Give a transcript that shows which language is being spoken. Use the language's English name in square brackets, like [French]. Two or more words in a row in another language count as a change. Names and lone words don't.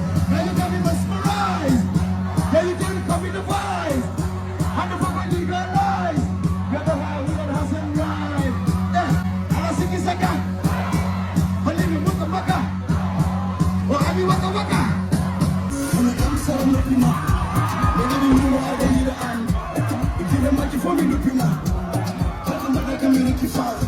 [English] Now you got me mesmerized. Now you got me coming to vibe. [Fula] Hande fof ko ndigal live. Yo, ɗo ha wulan Hassan live. Eh, ala sikki sakka. Holli mi mutta makka. O ami waka waka. Kono kam sara noppi ma. Mi nani mi wa da yira an. Ikira ma ki fo mi noppi ma. Hande mbaɗa kam mi rokki fa.